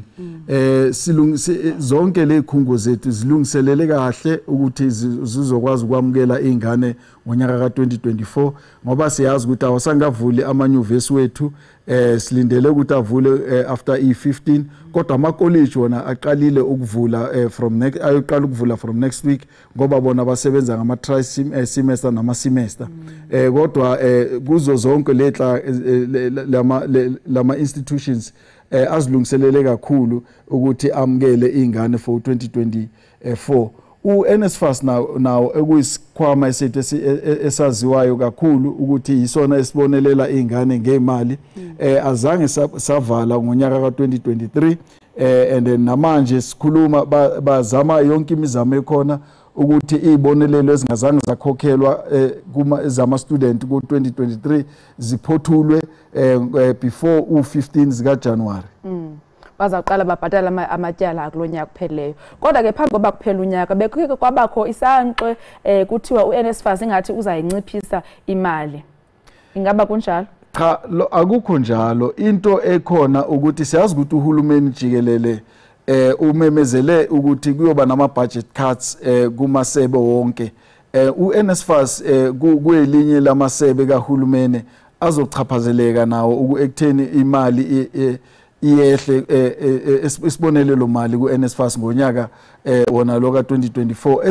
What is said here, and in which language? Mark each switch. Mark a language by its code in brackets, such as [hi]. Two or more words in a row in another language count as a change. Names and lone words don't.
[zu] Zonke lezikhungo zethu zilungiselele kahle ukuthi zizokwazi ukwamukela izingane ngonyaka ka-2024 ngoba siyazi ukuthi awasangavuli amanyuvesi wethu, silindele ukuthi avule after i-15 kodwa amakoleji wona aqalile ukuvula ayoqala ukuvula [en] from next week [zu] ngoba bona basebenza ngama-tri semester nama-semester. Kodwa kuzo zonke lama institutions azilungiselele kakhulu ukuthi amukele izingane for 2024. U-NSFAS nawo ekuyisikhwama esethu esaziwayo kakhulu ukuthi yisona esibonelela izingane ngemali, azange savala ngonyaka ka-2023 [en] and then [zu] namanje sikhuluma bazama yonke imizamo ekhona ukuthi izibonelelo ezingazange zakhokhelwa zama-student ku-2023 ziphothulwe before u-15 zikaJanuwari. [xh] Bazaqala babhatala amatyala akulonyaka kupheleyo. Kodwa ke phambi koba kuphela unyaka bekho kwabakho isankxwe kuthiwa uNSFAS ingathi uzayinciphisa imali. Ingaba kunjalo? [zu] Cha, akukho njalo. Into ekhona ukuthi siyazi ukuthi uhulumeni Jikelele umemezele ukuthi kuyoba nama- [en] budget cuts [zu] kumasebe wonke. uNSFAS kuyelinye lamasebe kahulumeni azochaphazeleka nawo ekutheni imali iyehle isibonelelo mali ku-NSFAS ngonyaka wona lo ka-2024